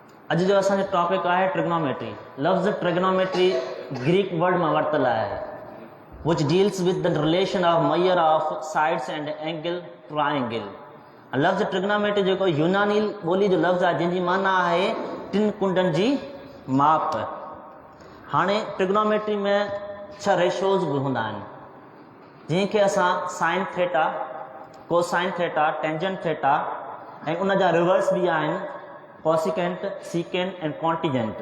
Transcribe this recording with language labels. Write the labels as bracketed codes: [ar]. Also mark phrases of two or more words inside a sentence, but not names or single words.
[sd] अॼु जो असांजो टॉपिक आहे ट्रिग्नोमेट्री। लफ़्ज़ ट्रिग्नोमेट्री [en] Greek word [sd] मां वरितल आहे [en] which deals with the relation of measure of sides and angle triangle। [sd] लफ़्ज़ ट्रिग्नोमेट्री जेको यूनानी ॿोली जो लफ़्ज़ आहे जंहिंजी माना आहे टिन कुंडनि जी माप। हाणे ट्रिग्नोमेट्री में 6 रेशोज़ बि हूंदा आहिनि जंहिंखे असां [en] sine theta, cosine theta, tangent theta [sd] ऐं उन जा रिवर्स बि आहिनि [en] cosecant, secant and cotangent.